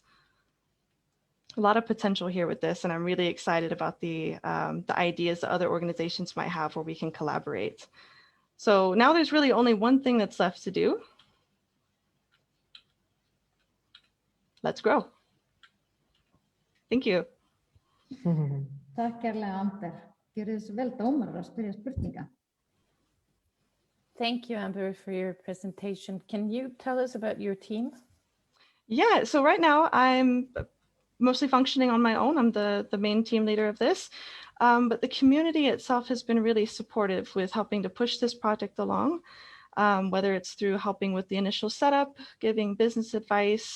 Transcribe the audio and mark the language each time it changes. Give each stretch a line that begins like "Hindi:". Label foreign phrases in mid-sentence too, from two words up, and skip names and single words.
English: A lot of potential here with this, and I'm really excited about the ideas that other organizations might have where we can collaborate. So now there's really only one thing that's left to do. Let's grow. Thank you.
Icelandic: Takk kærlega, Amber. Gjörðu þið svo vel, dómarar, að spyrja spurninga.
English: Thank you, Amber, for your presentation. Can you tell us about your team? Yeah, so right now I'm mostly functioning on my own. I'm the main team leader of this, but the community itself has been really supportive with helping to push this project along, whether it's through helping with the initial setup, giving business advice.